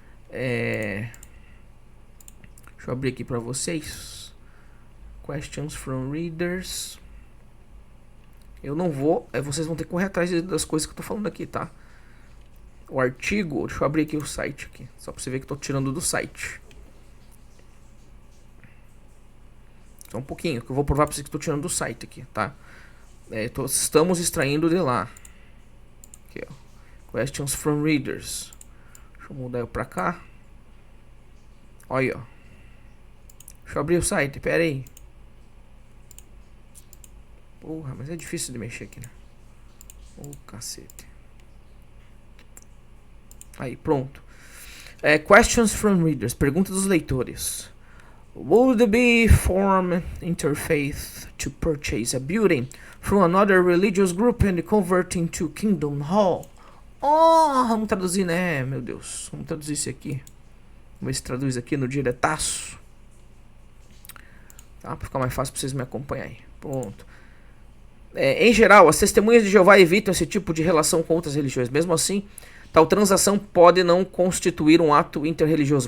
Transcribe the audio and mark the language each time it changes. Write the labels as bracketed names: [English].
[Portuguese] Deixa eu abrir aqui para vocês. [English] Questions from Readers. [Portuguese] Eu não vou, vocês vão ter que correr atrás das coisas que eu tô falando aqui, tá? O artigo, deixa eu abrir aqui o site aqui, só para você ver que eu tô tirando do site. Só um pouquinho, que eu vou provar para vocês que eu tô tirando do site aqui, tá? Estamos extraindo de lá. Aqui, ó. [English] Questions from Readers. [Portuguese] Deixa eu mudar para cá. Olha, ó. Deixa eu abrir o site, pera aí. Porra, mas é difícil de mexer aqui, né? Ô, cacete. Aí, pronto. [English] Questions from Readers. [Portuguese] Pergunta dos leitores. [English] Would it be form interfaith to purchase a building from another religious group and convert into Kingdom Hall? [Portuguese] Oh, vamos traduzir, né? Meu Deus. Vamos traduzir isso aqui. Vamos ver se traduz aqui no diretaço. Tá? Pra ficar mais fácil pra vocês me acompanharem. Pronto. Em geral, as testemunhas de Jeová evitam esse tipo de relação com outras religiões. Mesmo assim, tal transação pode não constituir um ato interreligioso.